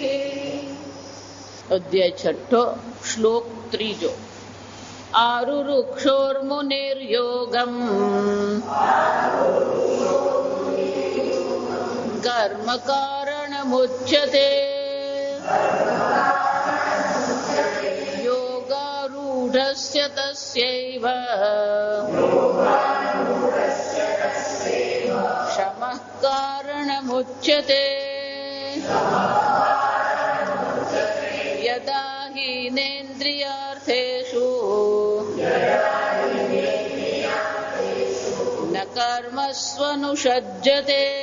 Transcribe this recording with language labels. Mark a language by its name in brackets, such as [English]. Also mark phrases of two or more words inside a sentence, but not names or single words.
[Gujarati] અધ્યાય છઠો શ્લોક ત્રીજો। [Sanskrit] आरुरुक्षोर्मुनिर्योगम् कर्म कारणमुच्यते यो યોગારૂઢસ્ય તસ્યૈવ શમઃ કારણમુચ્યતે યદા હીનેન્દ્રિયાર્થેષુ ન કર્મસ્વનુષજ્યતે